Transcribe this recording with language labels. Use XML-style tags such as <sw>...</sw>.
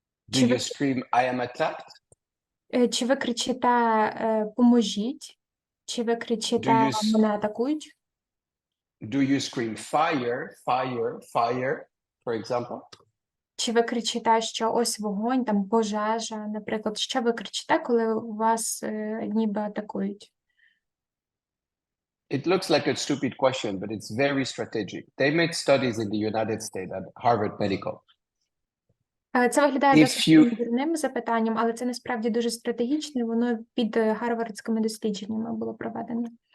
<en>Do you scream I am attacked?</en> <uk>Чи ви кричите поможіть? Чи ви кричите мене атакують?</uk> <en>Do you scream fire, fire, fire, for example?</en> <uk>Чи ви кричите, що ось вогонь, там пожежа, наприклад, що ви кричите, коли вас ніби атакують?</uk> <en>It looks like a stupid question, but it's very strategic. They made studies in the United States at Harvard Medical.</en> <uk>Це виглядає досить дурним запитанням, але це насправді дуже стратегічне, воно під гарвардськими дослідженнями було проведено.</uk>